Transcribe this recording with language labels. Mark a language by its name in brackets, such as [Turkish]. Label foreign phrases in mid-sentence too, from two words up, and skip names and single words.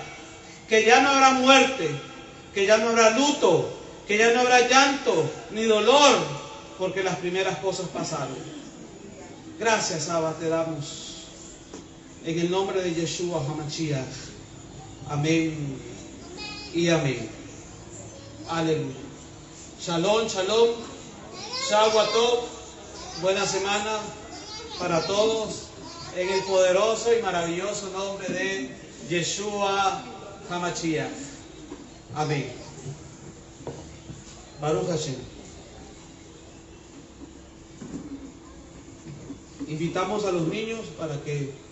[Spanish] Que ya no habrá muerte. Que ya no habrá luto. Que ya no habrá llanto ni dolor. Porque las primeras cosas pasaron. Gracias, Abba, te damos. En el nombre de Yeshua HaMashiach. Amén y amén. Aleluya. [Hebrew] שלום שלום. [Spanish] Shavuot. Buena semana para todos. En el poderoso y maravilloso nombre de Yeshua HaMashiach. Amén. [Hebrew] ברוך השם. [Spanish] Invitamos a los niños para que